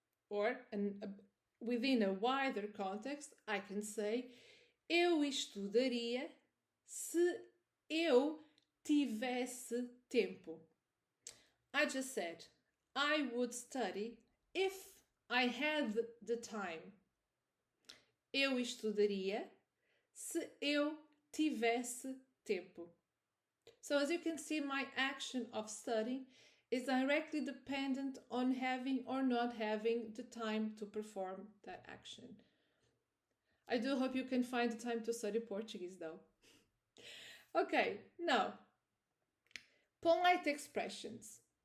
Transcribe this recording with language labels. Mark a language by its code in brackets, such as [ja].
[en] Or, within a wider context, I can say, [pt] eu estudaria se eu tivesse tempo. [en] I just said, I would study if I had the time. [pt] Eu estudaria se eu tivesse tempo. [en] So as you can see, my action of studying is directly dependent on having or not having the time to perform that action. I do hope you can find the time to study Portuguese though. Okay, now, polite expressions.